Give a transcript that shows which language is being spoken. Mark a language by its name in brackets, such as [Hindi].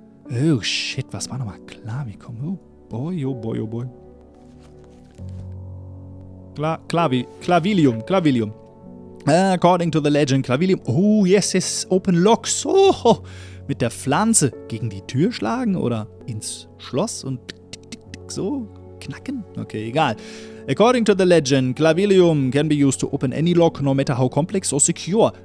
[German] Oh shit, was war nochmal Klavikum? Oh boy. [English] Clavilium. According to the legend, Clavilium. Oh yes, open locks. [German] Oh, mit der Pflanze gegen die Tür schlagen oder ins Schloss und so knacken? Okay, egal. [English] According to the legend, Clavilium can be used to open any lock, no matter how complex or secure.